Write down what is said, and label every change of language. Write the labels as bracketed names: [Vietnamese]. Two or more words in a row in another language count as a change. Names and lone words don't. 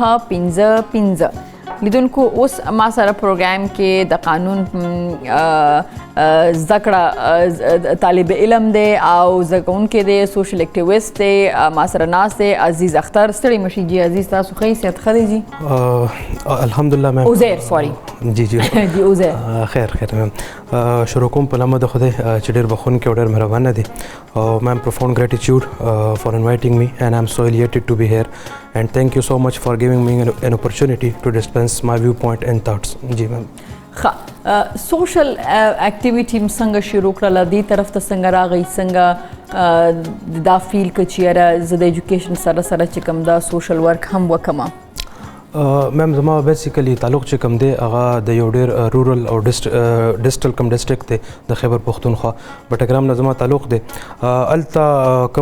[Pashto] 955 لیدونکو اوس ما سره پروګرام کې د قانون زده کړه طالب علم دی او زده کوونکی دی [English] social activist [Pashto] دی ما سره ناست دی عزیز اختر ستړي مشي جی عزیز تاسو ښه صحت ښه دی جی الحمدلله میم عزیر سوري جی جی جی عزیر خیر میم شروع کوم په نامه د خدای چې ډېر بخښونکی او ډېر مهربانه دی میم [English] profound gratitude for inviting me and I'm so elated to be here and thank you so much for giving me an opportunity to dispense my viewpoint and thoughts [Pashto] جی میم [English] social activity [Pashto] څنګه شروع کړله دې طرف ته څنګه راغی څنګه دا فیل که چیرې زه د ایجوکیشن سره چې کوم دا [English] social work [Pashto] هم وکړم میم زما بیسیکلی تعلق چې کوم دی هغه د یو ډېر رورل او ډسټل کم ډسټرکټ دی د خیبر پښتونخوا بټګرام نه زما تعلق دی هلته کم